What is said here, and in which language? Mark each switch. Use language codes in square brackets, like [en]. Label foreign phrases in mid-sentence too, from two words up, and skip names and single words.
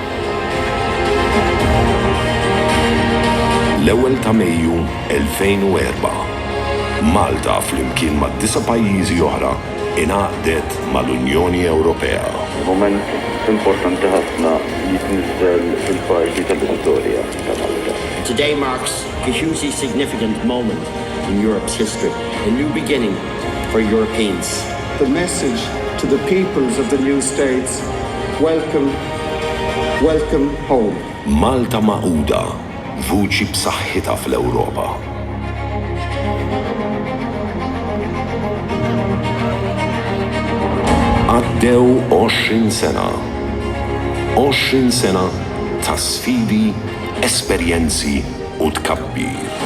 [mt] L-ewwel ta' Mejju 2004, Malta flimkien ma' 9 pajjiżi oħra ingħaqdet mal-Unjoni Ewropea. Moment importanti ħafna jitniżel fil-parti tal-istorja ta' Malta. [en] Today marks a hugely significant moment in Europe's history, a new beginning for Europeans. The message to the peoples of the new states: welcome, welcome home. [mt] Malta Magħquda, vuċi b'saħħitha fl-Ewropa. Għaddew 20 sena. 20 sena ta' sfidi, esperjenzi u tkabbir.